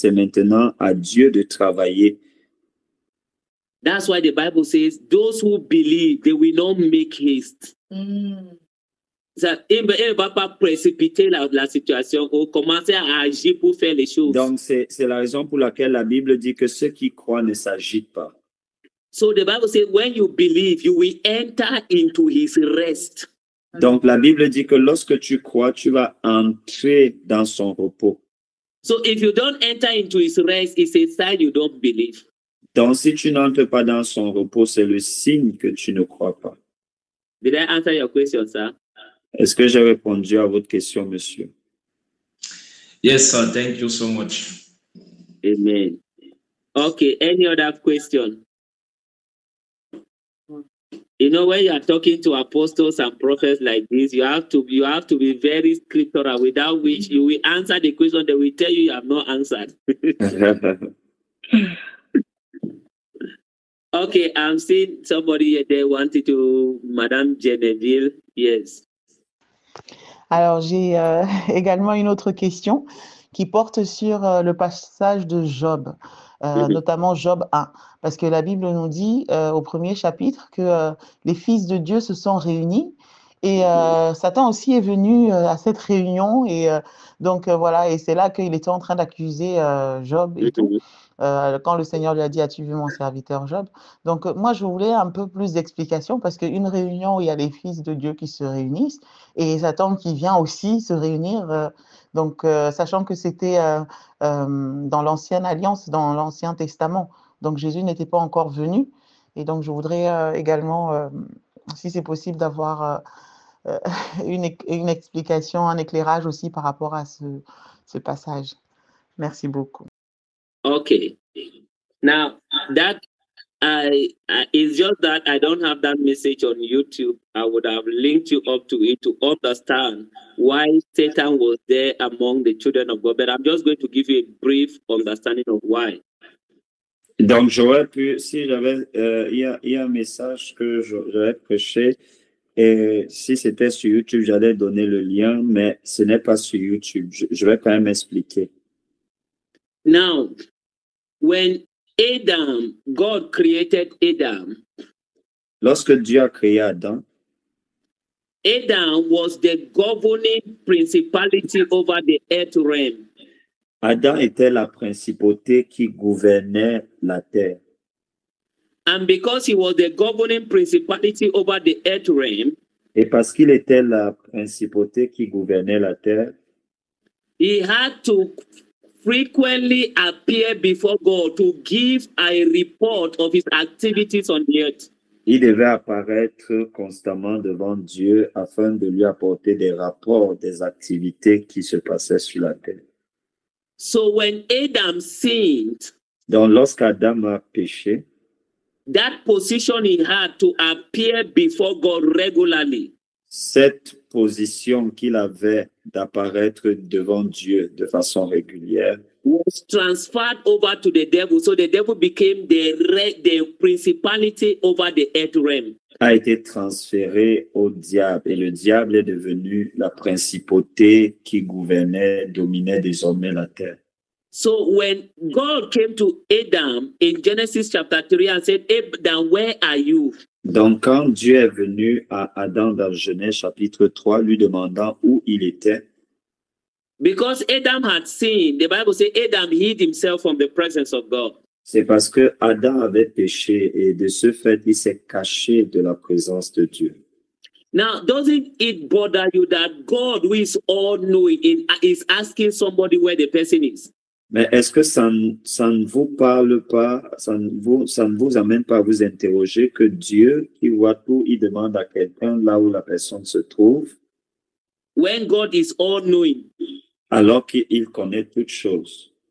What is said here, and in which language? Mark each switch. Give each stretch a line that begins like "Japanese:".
French: C'est maintenant à Dieu de travailler.
English: That's why the Bible says, those who believe, they will not make haste.
French: Ça, il ne va pas précipiter la situation ou commencer à agir pour faire les choses. Donc, c'est la raison pour laquelle la Bible dit que ceux qui croient ne s'agitent pas.
English: So the Bible says, when you believe, you will enter into his rest.
French: Donc, la Bible dit que lorsque tu crois, tu vas entrer dans son repos.
English: So if you don't enter into his rest, it's a sign you don't believe.
French: Donc, si tu n'entres pas dans son repos, c'est le signe que tu ne crois pas.
English: Did I answer your question, sir?
French: Est-ce que j'ai répondu à votre question, monsieur?
English: Yes, sir. Thank you so much. Amen. Okay, any other question? You know, when you are talking to apostles and prophets like this, you have to be very scriptural, without which you will answer the question, they will tell you have not answered. Okay, I'm seeing somebody there wanted to, Madame Genevieve. Yes.
French: Alors, j'ai également une autre question qui porte sur le passage de Job, notamment Job 1. Parce que la Bible nous dit au premier chapitre que les fils de Dieu se sont réunis et Satan aussi est venu à cette réunion. Et donc, voilà, et c'est là qu'il était en train d'accuser Job et tout. Quand le Seigneur lui a dit, as-tu vu mon serviteur Job? Donc, moi, je voulais un peu plus d'explications parce qu'une réunion où il y a les fils de Dieu qui se réunissent et Satan qui vient aussi se réunir, donc, sachant que c'était dans l'Ancienne Alliance, dans l'Ancien Testament. Donc, Jésus n'était pas encore venu. Et donc, je voudrais également, si c'est possible, d'avoir une explication, un éclairage aussi par rapport à ce passage. Merci beaucoup.
English: Okay. Now that it's just that I don't have that message on YouTube. I would have linked you up to it to understand why Satan was there among the children of God. But I'm just going to give you a brief understanding of why.
French: Donc, j'aurais pu, si j'avais, il y a un message que j'aurais prêché, et si c'était sur YouTube, j'allais donner le lien, mais ce n'est pas sur YouTube. Je vais quand même expliquer.
English: Now, when Adam, God created Adam.
French: Lorsque Dieu a créé Adam,
English: Adam was the governing principality over the earth realm.
French: Adam était la principauté qui gouvernait la terre.
English: And because he was the governing principality over the earth realm,
French: et parce qu'il était la principauté qui gouvernait la terre,
English: he had to frequently appear before God to give a report of his activities on the earth.
French: Il devait apparaître constamment devant Dieu afin de lui apporter des rapports des activités qui se passaient sur la terre.
English: So when Adam sinned,
French: Donc, lorsqu'Adam a péché,
English: that position he had to appear before God regularly
French: cette position qu'il avait d'apparaître devant Dieu de façon régulière
English: was transferred over to the devil. So the devil became the principality over the earth realm.
French: a été transféré au diable et le diable est devenu la principauté qui gouvernait, dominait désormais la terre.
English: So when God came to Adam in Genesis chapter 3 and said, Adam, where are you?
French: Donc, quand Dieu est venu à Adam dans Genèse chapitre 3, lui demandant où il était,
English: Because Adam had sinned, the Bible says Adam hid himself from the presence of God.
French: c'est parce que Adam avait péché et de ce fait, il s'est caché de la présence de Dieu.
English: Now, doesn't it bother you that God, who is all-knowing, is asking somebody where the person is?
French: Mais est-ce que ça ne vous parle pas, ça ne vous amène pas à vous interroger que Dieu, qui voit tout, il demande à quelqu'un là où la personne se trouve,
English: When God is all-knowing,
French: alors qu'il connaît toutes choses?